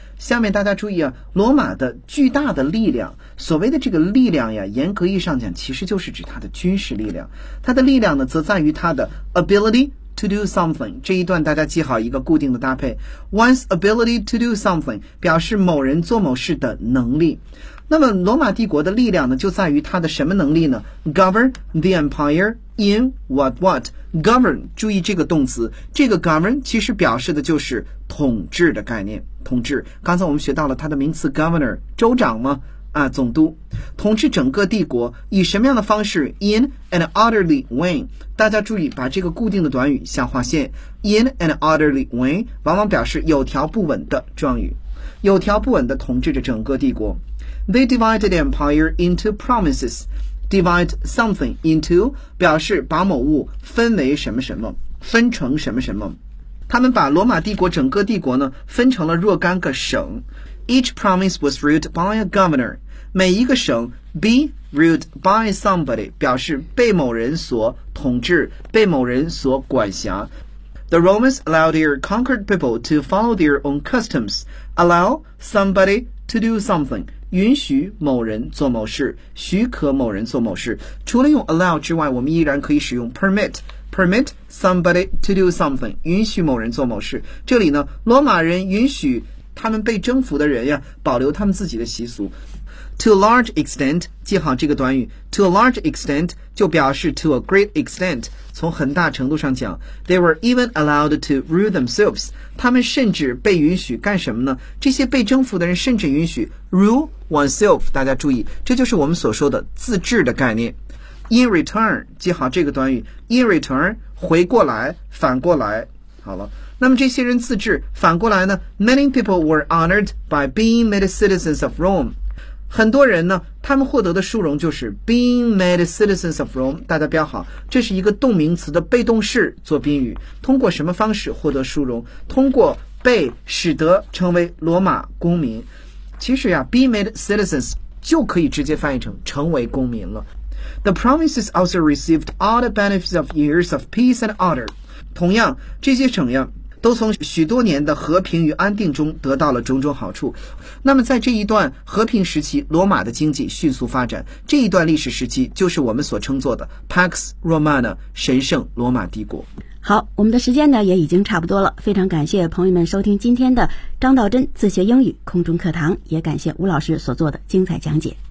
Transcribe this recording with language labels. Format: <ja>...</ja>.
<zh>下面大家注意啊，罗马的巨大的力量，所谓的这个力量呀，严格意义上讲其实就是指它的军事力量。它的力量呢则在于它的</zh> <en>ability to do something。</en> <zh>这一段大家记好一个固定的搭配，</zh> <en>one's ability to do something</en> <zh>表示某人做某事的能力。那么罗马帝国的力量呢就在于它的什么能力呢？</zh> <en>govern the empire in what?</en> <zh>govern， 注意这个动词，这个 govern 其实表示的就是统治的概念，统治。刚才我们学到了它的名词 governor， 州长吗？啊，总督。统治整个帝国以什么样的方式？</zh> <en>in an orderly way。</en> <zh>大家注意把这个固定的短语下划线，</zh> <en>in an orderly way</en> <zh>往往表示有条不紊的状语，有条不紊的统治着整个帝国。</zh> <en>They divided the empire into provinces。 divide something into</en> <zh>表示把某物分为什么什么，分成什么什么。他们把罗马帝国整个帝国呢分成了若干个省。</zh> <en>Each province was ruled by a governor.</en> <zh>每一个省</zh> <en>be ruled by somebody</en> <zh>表示被某人所统治，被某人所管辖。</zh> <en>The Romans allowed their conquered people to follow their own customs. Allow somebody to do something</en> <zh>允许某人做某事，许可某人做某事。除了用 allow 之外，我们依然可以使用 permit。</zh> <en>Permit somebody to do something，</en> <zh>允许某人做某事。这里呢，罗马人允许他们被征服的人呀保留他们自己的习俗。</zh> <en>To a large extent，</en> <zh>记好这个短语，</zh> <en>To a large extent 就表示 to a great extent，</en> <zh>从很大程度上讲。</zh> <en>They were even allowed to rule themselves，</en> <zh>他们甚至被允许干什么呢？这些被征服的人甚至允许</zh> <en>rule oneself，</en> <zh>大家注意，这就是我们所说的自治的概念。</zh> <en>In return，</en> <zh>记好这个短语， In return， 回过来，反过来。好了，那么这些人自治，反过来呢，</zh> <en>Many people were honored by being made citizens of Rome。</en> <zh>很多人呢，他们获得的殊荣就是</zh> <en>being made citizens of Rome。</en> <zh>大家标好，这是一个动名词的被动式做宾语，通过什么方式获得殊荣？通过被使得成为罗马公民。其实呀，</zh> <en>be made citizens</en> <zh>就可以直接翻译成成为公民了。</zh> <en>The provinces also received all the benefits of years of peace and order.</en> <zh>同样，这些省呀，都从许多年的和平与安定中得到了种种好处。那么在这一段和平时期，罗马的经济迅速发展，这一段历史时期就是我们所称作的 Pax Romana， 神圣罗马帝国。好，我们的时间呢也已经差不多了，非常感谢朋友们收听今天的张道真自学英语空中课堂，也感谢吴老师所做的精彩讲解。</zh>